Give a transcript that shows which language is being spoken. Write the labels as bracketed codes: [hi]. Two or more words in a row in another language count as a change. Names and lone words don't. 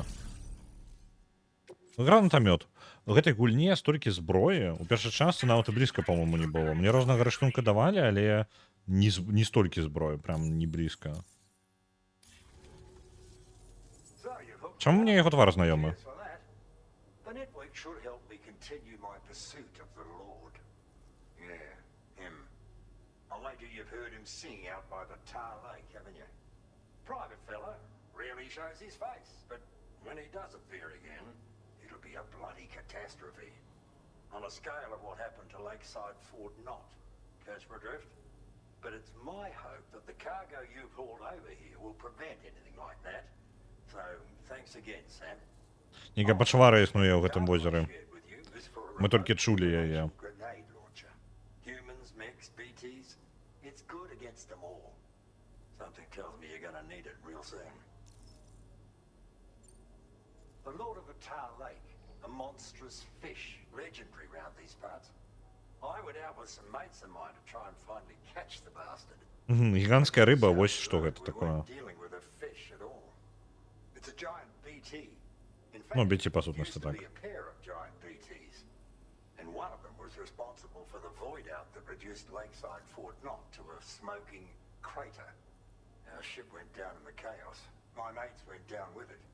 [be] Гранатамёт. У гэтай гульне столькі зброі. У першай частцы нават і блізка, па-мойму, не было. Мне рознага рыштунка давалі, але не столькі зброі, прям не блізка. Чаму мне яго твар знаёмы? [en] The network should help me continue my pursuit of the Lord. Yeah, him. I wager you've heard him sing out by the Tar Lake, haven't you? Private fella, rarely shows his face, but when he does appear again, it'll be a bloody catastrophe. On a scale of what happened to Lakeside Fort Knott. Catch my drift? But it's my hope that the cargo you've hauled over here will prevent anything like that. So, thanks again, Sam. [be] Нейкая пачвара існуе ў гэтым возеры. Мы толькі чулі яе. [en] Humans, mechs, BTs, it's good against them all. Something tells me you're gonna need it real soon. The Lord of the Tar Lake, a monstrous fish, legendary round these parts. I went out with some mates of mine to try and finally catch the bastard. [be] Гіганцкая рыба, вось што гэта такое. [en] It's a giant BT. In fact, [ru] Ну, BT по [en] it [ru] сутности [en] used to [be] так. [en] be a pair of giant BTs. And one of them was responsible for the void out that reduced Lakeside Fort Knott to a smoking crater. Our ship went down in the chaos. My mates went down with it.